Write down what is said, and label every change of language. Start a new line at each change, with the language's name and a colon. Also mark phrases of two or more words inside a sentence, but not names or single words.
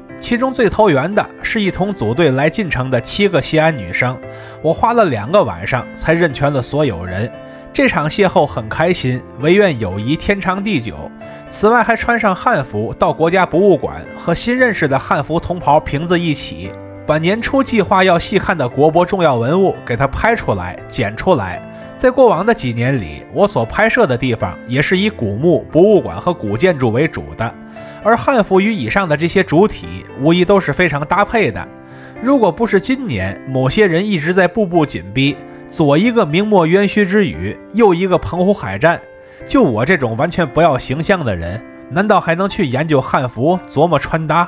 Chinese: 其中最投緣的是一同組隊來進城的7個西安女生，我花了2個晚上才認全了所有人。這場邂逅很開心，唯願友誼天長地久。此外，還穿上漢服到國家博物館和新認識的漢服同袍瓶子一起，把年初計劃要細看的國博重要文物給它拍出來、剪出來。在過往的幾年裡，我所拍攝的地方也是以古墓、博物館和古建築為主的，而漢服與以上的这些主體無疑都是非常搭配的。如果不是今年某些人一直在步步緊逼，左一個明末冤虛之語，右一個澎湖海戰，就我這種完全不要形象的人，難道還能去研究漢服、琢磨穿搭？